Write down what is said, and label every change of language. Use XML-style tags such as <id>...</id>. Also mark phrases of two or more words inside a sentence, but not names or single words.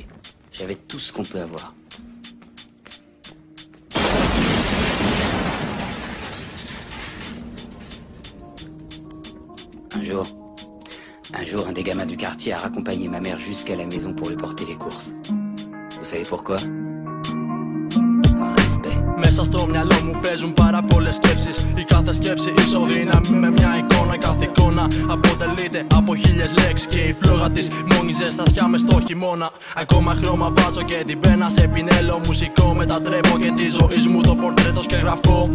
<fr>J'avais tout ce qu'on peut avoir. Un jour, un des gamins du quartier a raccompagné ma mère jusqu'à la maison pour lui porter les courses. Vous savez pourquoi? Par respect.</fr> <el>Μέσα στο μυαλό μου παίζουν πάρα πολλές σκέψεις. Η κάθε σκέψη ισοδύναμη με μια εικόνα. Κάθε εικόνα αποτελείται από χίλιες λέξεις. Και η φλόγα της μόνη ζεστασιά μες στο χειμώνα. Ακόμα χρώμα βάζω και την πένα σε πινέλο. Μουσικό μετατρέπω και τη ζωή μου το πορτρέτο και γραφώ.</el>